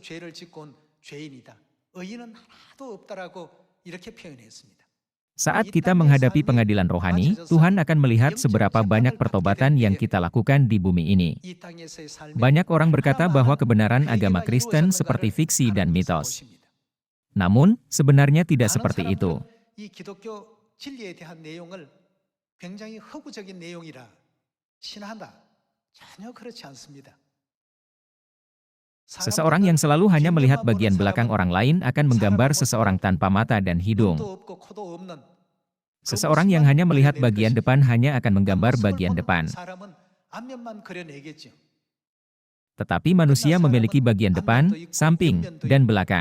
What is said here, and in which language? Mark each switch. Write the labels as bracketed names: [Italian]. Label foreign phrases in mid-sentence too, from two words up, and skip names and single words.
[Indonesian] Saat kita menghadapi pengadilan rohani, Tuhan akan melihat seberapa banyak pertobatan yang kita lakukan di bumi ini. Banyak orang berkata bahwa kebenaran agama Kristen seperti fiksi dan mitos. Namun, sebenarnya tidak seperti itu. [Korean] 진리에 대한 내용을 굉장히 허구적인 내용이라 신화한다. 전혀 그렇지 않습니다. [Indonesian] Seseorang yang selalu hanya melihat bagian belakang orang lain akan menggambar seseorang tanpa mata dan hidung. Seseorang yang hanya melihat bagian depan hanya akan menggambar bagian depan. Tetapi manusia memiliki bagian depan, samping, dan belakang.